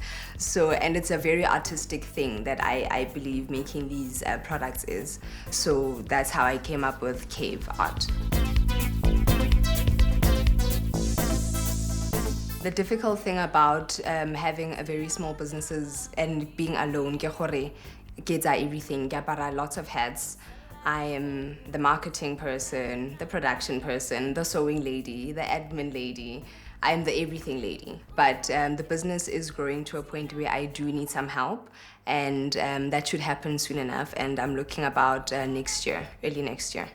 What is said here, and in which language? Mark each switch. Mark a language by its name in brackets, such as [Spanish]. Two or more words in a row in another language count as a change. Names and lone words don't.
[English] So, and it's a very artistic thing that I believe making these products is. So that's how I came up with Kave Art. The difficult thing about having a very small businesses and being alone, [Tswana] ke gore ke tsa everything, ke apara [English] lots of hats. I am the marketing person, the production person, the sewing lady, the admin lady. I am the everything lady. But the business is growing to a point where I do need some help, and that should happen soon enough. And I'm looking about next year, early next year.